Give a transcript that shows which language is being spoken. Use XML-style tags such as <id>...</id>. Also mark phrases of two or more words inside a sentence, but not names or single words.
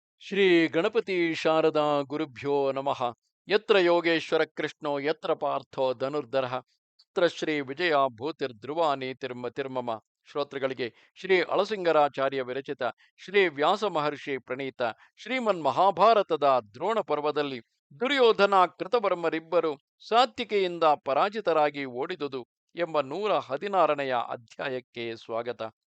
<sa>ಶ್ರೀ ಗಣಪತಿ ಶಾರದಾ ಗುರುಭ್ಯೋ ನಮಃ. ಯತ್ರ ಯೋಗೇಶ್ವರ ಕೃಷ್ಣೋ ಯತ್ರ ಪಾರ್ಥೋ ಧನುರ್ಧರಃ ಯತ್ರ ಶ್ರೀ ವಿಜಯ ಭೂತಿರ್ಧ್ರುವ ನೀತಿರ್ಮತಿರ್ಮಮ.</sa> <kn>ಶ್ರೋತೃಗಳಿಗೆ ಶ್ರೀ ಅಳಸಿಂಗರಾಚಾರ್ಯ ವಿರಚಿತ ಶ್ರೀ ವ್ಯಾಸ ಮಹರ್ಷಿ ಪ್ರಣೀತ ಶ್ರೀಮನ್ ಮಹಾಭಾರತದ ದ್ರೋಣ ಪರ್ವದಲ್ಲಿ ದುರ್ಯೋಧನ ಕೃತವರ್ಮರಿಬ್ಬರು ಸಾತ್ವಿಕೆಯಿಂದ ಪರಾಜಿತರಾಗಿ ಓಡಿದುದು ಎಂಬ 116ನೆಯ ಅಧ್ಯಾಯಕ್ಕೆ ಸ್ವಾಗತ.</kn>